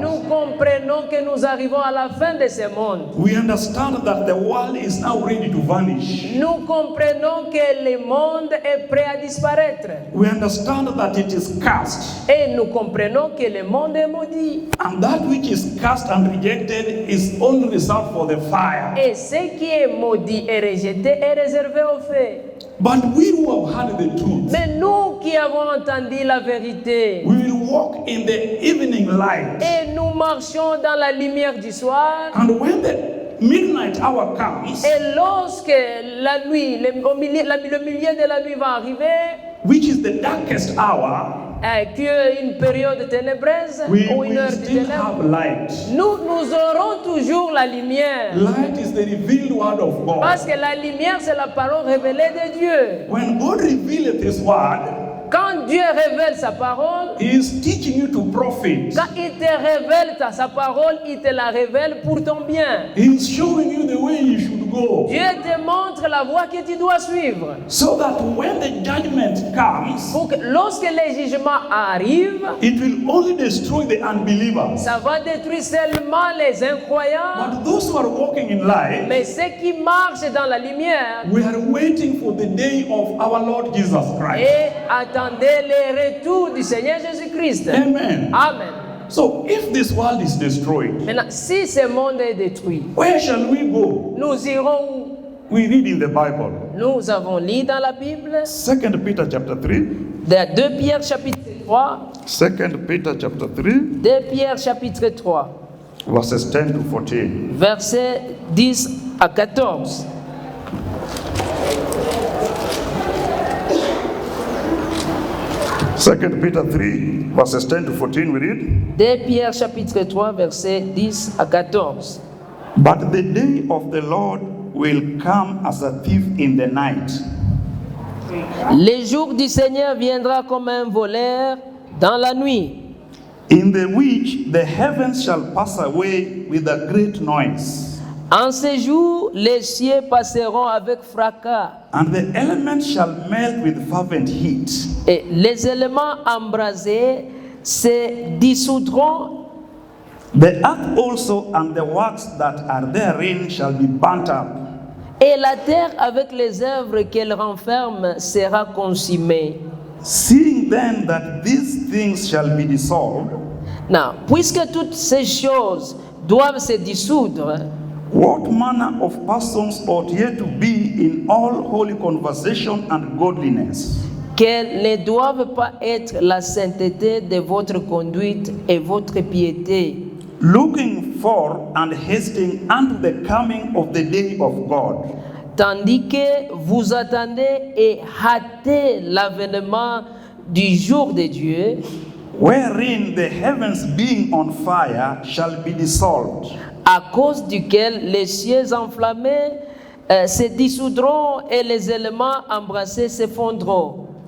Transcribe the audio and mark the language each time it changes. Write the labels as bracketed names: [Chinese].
[French] nous comprenons que nous arrivons à la fin de ce monde. [English] We understand that the world is now ready to vanish. [French] Nous comprenons que le monde est prêt à disparaître. [English] We understand that it is cast, [French] Et nous comprenons que le monde est maudit. [English] and that which is cast and rejected is only reserved for the fire. [French] Et ce qui est maudit et rejeté est réservé au feu. [English] But we who have heard the truth, [French] Mais nous qui avons entendu la vérité, [English] we will walk in the evening light. [French] et nous marchons dans la lumière du soir, [English] And when the midnight hour comes, [French] et lorsque la nuit, le milieu de la nuit va arriver, [English] which is the darkest hour, [French] qui est une période ténébreuse [English] we [French] ou une [English] will [French] heure de [English] still [French] ténèbres, [English] have light. [French] nous aurons toujours la lumière. [English] Light is the revealed word of God. [French] Parce que la lumière, c'est la parole révélée de Dieu. [English] When God revealed His word, [French] Quand Dieu révèle sa parole, [English] He is teaching you to profit. [French] quand il te révèle sa parole, il te la révèle pour ton bien. [English] He is showing you the way you should go, [French] Dieu te montre la voie que tu dois suivre. [English] so that when the judgment comes, [French] Pour que lorsque le jugement arrive, [English] it will only destroy the unbelievers. [French] ça va détruire seulement les incroyants. [English] But those who are walking in light, [French] Mais ceux qui marchent dans la lumière, [English] we are waiting for the day of our Lord Jesus Christ. [French] et attendez le retour du Seigneur Jésus-Christ. [English] Amen. [French] Amen. [English] So if this world is destroyed, [French] Maintenant, si ce monde est détruit, [English] where shall we go? [French] nous irons où? [English] We read in the Bible. [French] Nous avons lu dans la Bible, [English] 2 Peter chapter 3. [French] de 2 Pierre chapitre 3, [English] 2 Peter chapter 3, [French] 2 Pierre chapitre 3, [English] verses 10 to 14. [French] versets 10 à 14. [English] Second Peter 3, verses 10 to 14, we read. [French] 2 Pierre chapitre 3, versets 10 à 14. [English] But the day of the Lord will come as a thief in the night. [French] Le jour du Seigneur viendra comme un voleur dans la nuit, [English] In the which the heavens shall pass away with a great noise, [French] en ce jour, les cieux passeront avec fracas, [English] and the elements shall melt with fervent heat. [French] et les éléments embrasés se dissoudront, [English] The earth also and the works that are therein shall be burnt up. [French] et la terre avec les œuvres qu'elle renferme sera consumée. [English] Seeing then that these things shall be dissolved, [French] Non, puisque toutes ces choses doivent se dissoudre, [English] what manner of persons ought ye to be in all holy conversation and godliness, [French] qu'elles ne doivent pas être la sainteté de votre conduite et votre piété, [English] looking for and hasting unto the coming of the day of God, [French] tandis que vous attendez et hâtez l'avènement du jour de Dieu, [English] wherein the heavens being on fire shall be dissolved, [French] à cause duquel les cieux enflammés se dissoudront et les éléments embrassés s'effondreront.